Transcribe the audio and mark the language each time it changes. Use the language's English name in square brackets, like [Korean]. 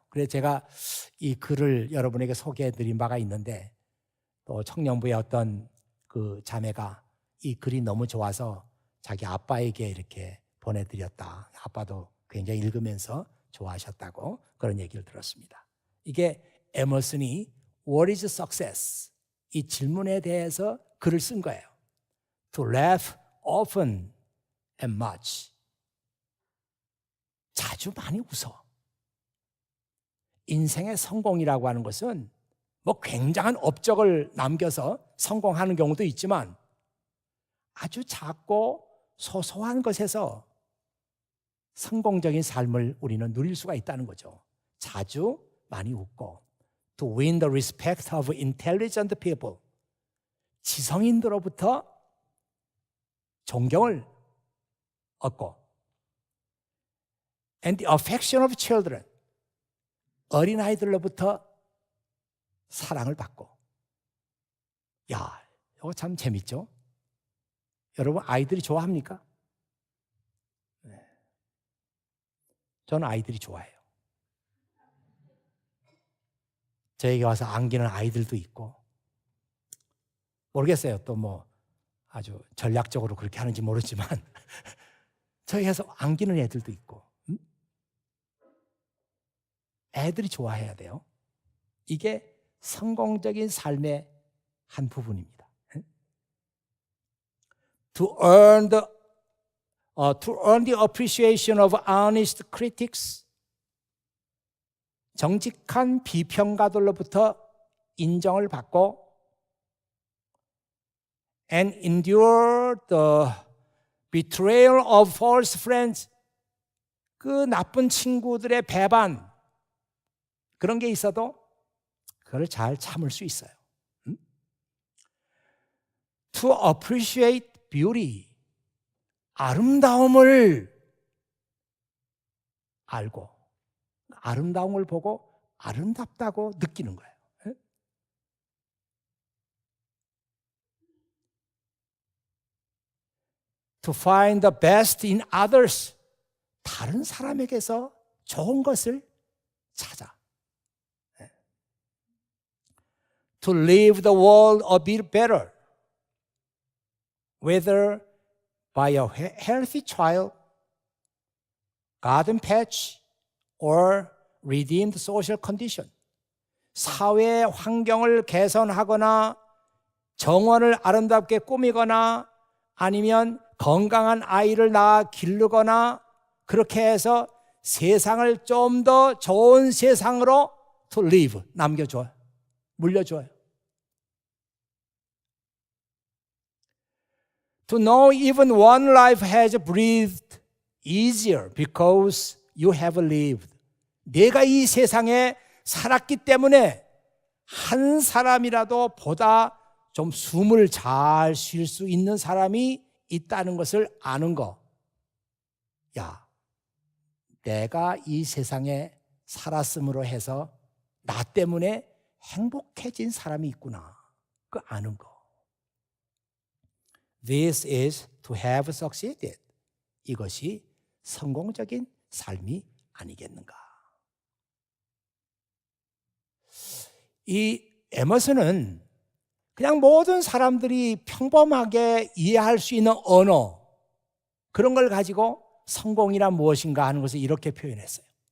[Korean] 그래서 제가 이 글을 여러분에게 소개해 드린 바가 있는데 또 청년부의 어떤 그 자매가 이 글이 너무 좋아서 자기 아빠에게 이렇게 보내드렸다. 아빠도 굉장히 읽으면서 좋아하셨다고 그런 얘기를 들었습니다. 이게 에머슨이 [English] What is success? [Korean] 이 질문에 대해서 글을 쓴 거예요. [English] To laugh often and much. [Korean] 자주 많이 웃어. 인생의 성공이라고 하는 것은 뭐 굉장한 업적을 남겨서 성공하는 경우도 있지만 아주 작고 소소한 것에서 성공적인 삶을 우리는 누릴 수가 있다는 거죠. 자주 많이 웃고 [English] To win the respect of intelligent people. [Korean] 지성인들로부터 존경을 얻고 [English] And the affection of children. [Korean] 어린아이들로부터 사랑을 받고. 야, 이거 참 재밌죠? 여러분 아이들이 좋아합니까? 네. 저는 아이들이 좋아해요. 저에게 와서 안기는 아이들도 있고 모르겠어요. 또 뭐 아주 전략적으로 그렇게 하는지 모르지만 저에게서 안기는 애들도 있고 애들이 좋아해야 돼요. 이게 성공적인 삶의 한 부분입니다. [English] To earn the appreciation of honest critics. [Korean] 정직한 비평가들로부터 인정을 받고 [English] and endure the betrayal of false friends. [Korean] 그 나쁜 친구들의 배반 그런 게 있어도 그걸 잘 참을 수 있어요. [English] To appreciate beauty. [Korean] 아름다움을 알고 아름다움을 보고 아름답다고 느끼는 거예요. [English] To find the best in others. [Korean] 다른 사람에게서 좋은 것을 찾아. [English] To leave the world a bit better. Whether by a healthy child, garden patch, or redeemed social condition. [Korean] 사회 환경을 개선하거나 정원을 아름답게 꾸미거나 아니면 건강한 아이를 낳아 기르거나 그렇게 해서 세상을 좀 더 좋은 세상으로 [English] to live, [Korean] 남겨줘요. 물려줘요. [English] To know even one life has breathed easier because you have lived. [Korean] 내가 이 세상에 살았기 때문에 한 사람이라도 보다 좀 숨을 잘 쉴 수 있는 사람이 있다는 것을 아는 거. 야, 내가 이 세상에 살았음으로 해서 나 때문에 행복해진 사람이 있구나. 그 아는 거. [English] This is to have succeeded. [Korean] 이것이 성공적인 삶이 아니겠는가. 이 에머슨은 그냥 모든 사람들이 평범하게 이해할 수 있는 언어 그런 걸 가지고 성공이란 무엇인가 하는 것을 이렇게 표현했어요.